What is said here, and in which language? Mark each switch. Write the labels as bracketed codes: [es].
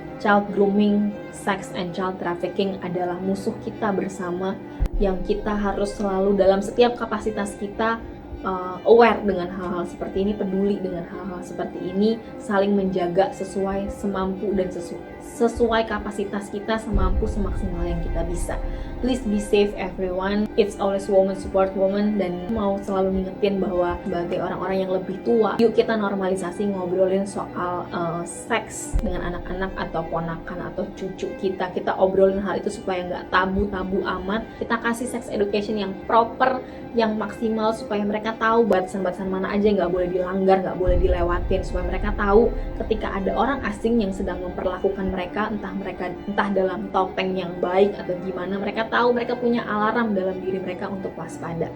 [en] Child grooming, sex and child trafficking [id] adalah musuh kita bersama yang kita harus selalu dalam setiap kapasitas kita aware dengan hal-hal seperti ini, peduli dengan hal-hal seperti ini, saling menjaga sesuai semampu dan sesuai kapasitas kita, semampu semaksimal yang kita bisa. [en] Please be safe everyone. It's always woman support woman. [id] Dan mau selalu ngingetin bahwa sebagai orang-orang yang lebih tua, yuk kita normalisasi ngobrolin soal seks dengan anak-anak atau ponakan atau cucu kita. Kita obrolin hal itu supaya nggak tabu-tabu amat. Kita kasih sex education yang proper, yang maksimal, supaya mereka tahu batasan-batasan mana aja yang nggak boleh dilanggar, nggak boleh dilewatin, supaya mereka tahu ketika ada orang asing yang sedang memperlakukan mereka, entah dalam topeng yang baik atau gimana, mereka tahu, mereka punya alarm dalam diri mereka untuk waspada.